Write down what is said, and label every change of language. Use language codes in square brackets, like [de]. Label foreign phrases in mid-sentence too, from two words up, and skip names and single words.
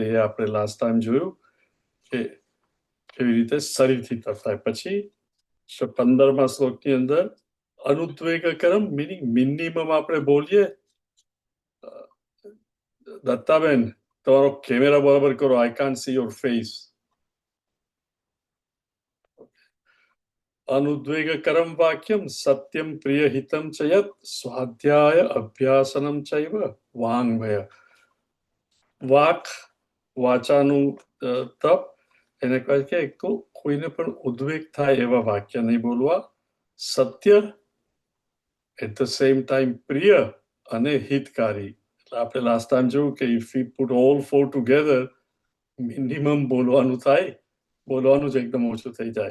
[gu] આપણે [en] last time [gu] જોયું કે કેવી રીતે શરીરથી તપ થાય. પછી 15મા શ્લોકની અંદર અનુદ્વેગકરમ [en] meaning minimum [gu] આપણે બોલીએ. દત્તાબેન તમારો કેમેરા બરાબર કરો, [en] I can't see your face. [sa] अनुद्वेगकरं वाक्यं सत्यं प्रियहितं च यत् स्वाध्याय अभ्यासनं चैव वाङ्मय. [gu] વાક, વાચાનું તપ એને કહે કે એક તો કોઈને પણ ઉદ્વેગ થાય એવા વાક્ય નહીં બોલવા, સત્ય [en] at the same time [gu] પ્રિય અને હિતકારી. એટલે આપણે [en] last time [gu] જોયું કે [en] if we put all 4 together [gu] મિનિમમ બોલવાનું થાય, બોલવાનું જ એકદમ ઓછું થઈ જાય.